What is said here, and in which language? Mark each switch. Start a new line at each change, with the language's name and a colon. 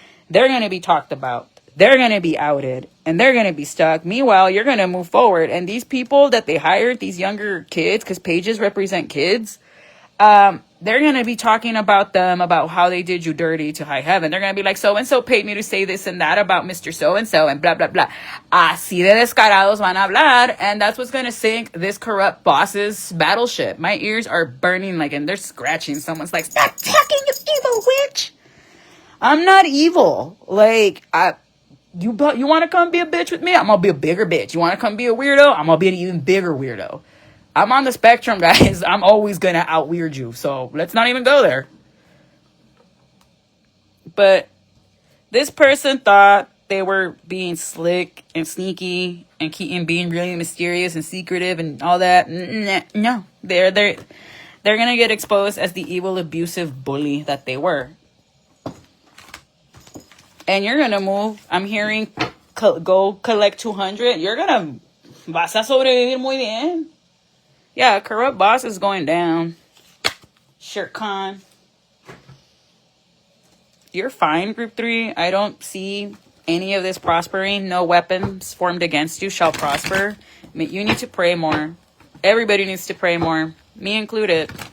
English: They're going to be talked about. They're going to be outed, and they're going to be stuck. Meanwhile, you're going to move forward. And these people that they hired, these younger kids, because pages represent kids, they're going to be talking about them, about how they did you dirty to high heaven. They're going to be like, so-and-so paid me to say this and that about Mr. So-and-so and blah, blah, blah.
Spanish: Así de descarados van a hablar.
English: And that's what's going to sink this corrupt boss's battleship. My ears are burning, like, and they're scratching. Someone's like, stop talking, you evil witch. I'm not evil. Like, you want to come be a bitch with me? I'm going to be a bigger bitch. You want to come be a weirdo? I'm going to be an even bigger weirdo. I'm on the spectrum, guys. I'm always going to out-weird you. So let's not even go there. But this person thought they were being slick and sneaky and being really mysterious and secretive and all that. No. They're going to get exposed as the evil, abusive bully that they were. And you're going to move. I'm hearing go collect 200. You're going to...
Spanish: Vas a sobrevivir muy bien.
English: Yeah, corrupt boss is going down. Shirt Khan. You're fine, Group 3. I don't see any of this prospering. No weapons formed against you shall prosper. I mean, you need to pray more. Everybody needs to pray more. Me included.